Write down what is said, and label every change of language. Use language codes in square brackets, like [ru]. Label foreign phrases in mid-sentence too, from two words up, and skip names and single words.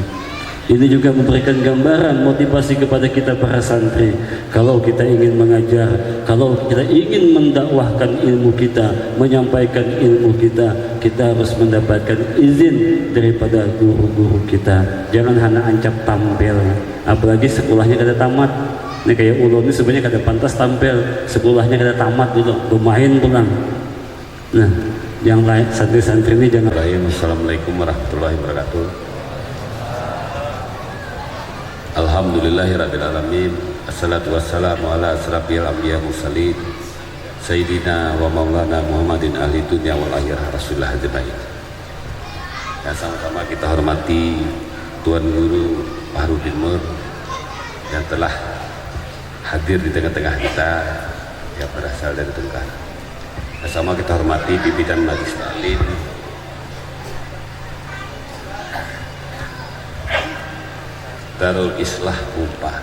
[id] Ini juga memberikan gambaran motivasi kepada kita para santri. Kalau kita ingin mengajar, kalau kita ingin mendakwahkan ilmu kita, menyampaikan ilmu kita, kita harus mendapatkan izin daripada guru-guru kita. [bjn] Jangan hanya ancap tampil, apalagi sekolahnya kada tamat. Ini kayak ulun ini sebenarnya kada pantas tampil, sekolahnya kada tamat dulu, bermain pulang. [id] Nah, yang lain santri-santri ini jangan. [ar] السلام عليكم ورحمة الله وبركاته. الحمد لله رب العالمين. الصلاة والسلام على أشرف الأنبياء المرسلين سيدنا ومولانا محمد أهل الدنيا والآخرة رسول الله أجمعين. [id] Ya, sama-sama kita hormati Tuan Guru Baharudin Nur yang telah hadir di tengah-tengah kita yang berasal dari Tunggal. Sama kita hormati pimpinan Majelis Taklim, Darul Islah Upah.